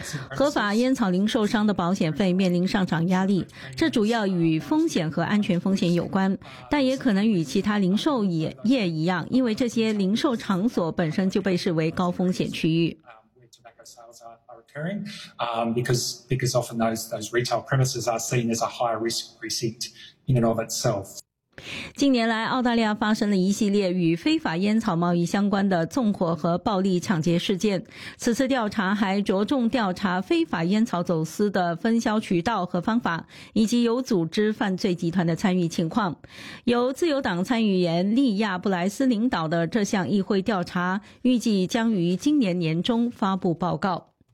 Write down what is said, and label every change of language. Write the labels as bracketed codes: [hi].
[zh] 合法烟草零售商的保险费面临上涨压力，这主要与风险和安全风险有关，但也可能与其他零售业一样，因为这些零售场所本身就被视为高风险区域。 [en] Because often those retail premises are seen as a higher risk precinct in and of itself. [zh] 近年来，澳大利亚发生了一系列与非法烟草贸易相关的纵火和暴力抢劫事件。此次调查还着重调查非法烟草走私的分销渠道和方法，以及有组织犯罪集团的参与情况。由自由党参议员利亚·布莱斯领导的这项议会调查预计将于今年年中发布报告。